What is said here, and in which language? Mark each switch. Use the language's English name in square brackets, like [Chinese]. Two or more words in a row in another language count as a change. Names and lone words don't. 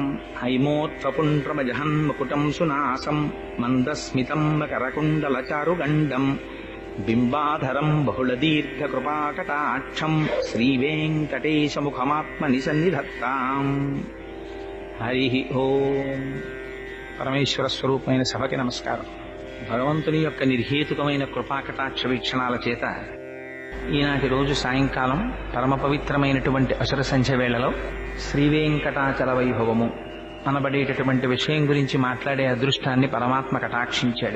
[Sanskrit] हैमोत्थपुण्ड्रमजहन्मकुटम् सुनासम् मन्दस्मितम् मकरकुण्डलचारुगण्डम् बिम्बाधरम् बहुलदीर्घकृपाकटाक्षम् श्रीवेङ्कटेशमुखमात्मनिसन्निधत्ताम्। हरिः ఓం। [Telugu] పరమేశ్వర స్వరూపమైన సభకి నమస్కారం. భగవంతుని యొక్క నిర్హేతుకమైన కృపాకటాక్ష వీక్షణాల చేత ఈనాటి రోజు సాయంకాలం పరమ పవిత్రమైనటువంటి అసుర సంధ్య వేళలో శ్రీవేంకటాచల వైభవము అనబడేటటువంటి విషయం గురించి మాట్లాడే అదృష్టాన్ని పరమాత్మ కటాక్షించాడు.